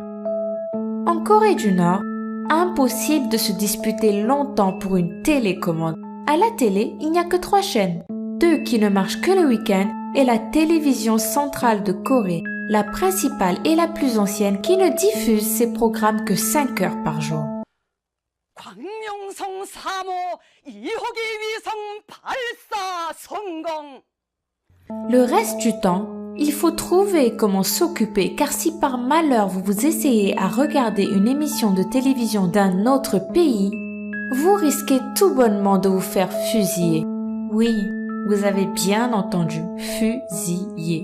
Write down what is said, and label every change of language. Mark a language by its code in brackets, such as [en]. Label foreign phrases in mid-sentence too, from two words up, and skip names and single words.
[fr] En Corée du Nord, impossible de se disputer longtemps pour une télécommande. À la télé, il n'y a que 3 chaînes, 2 qui ne marchent que le week-end et la télévision centrale de Corée, la principale et la plus ancienne qui ne diffuse ses programmes que 5 heures par jour. [ko] 광명성 3호 2호기 위성 발사 성공. [fr] Le reste du temps, il faut trouver comment s'occuper car si par malheur vous essayez à regarder une émission de télévision d'un autre pays, vous risquez tout bonnement de vous faire fusiller. Oui, vous avez bien entendu, fusiller.